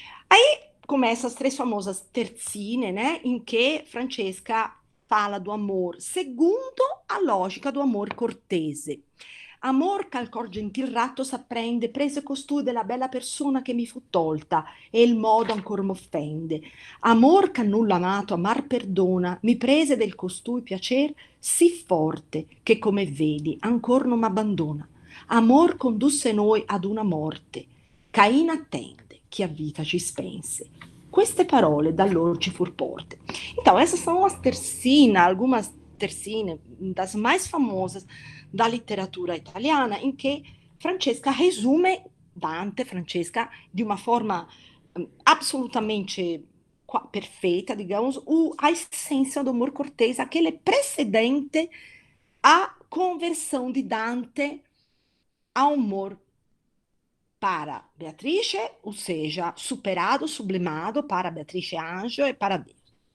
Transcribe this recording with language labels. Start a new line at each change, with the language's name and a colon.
Portuguese: Aí começam as três famosas terzine, né, em que Francesca fala do amor segundo a lógica do amor cortese.
Italian: Amor che al cor gentil ratto s'apprende, prese costui della bella persona che mi fu tolta, e il modo ancor m'offende. Amor che nulla amato, amar perdona, mi prese del costui piacer sì forte, che come vedi ancor non m'abbandona. Amor condusse noi ad una morte, Cain attende, che a vita ci spense. Queste parole da loro ci fur porte.
Portuguese: Então, essas são as tercinas, algumas tercine das mais famosas da literatura italiana, em que Francesca resume Dante, Francesca, de uma forma absolutamente perfeita, digamos, a essência do amor cortês, aquele precedente à conversão de Dante ao amor para Beatrice, ou seja, superado, sublimado para Beatrice Anjo e para Deus.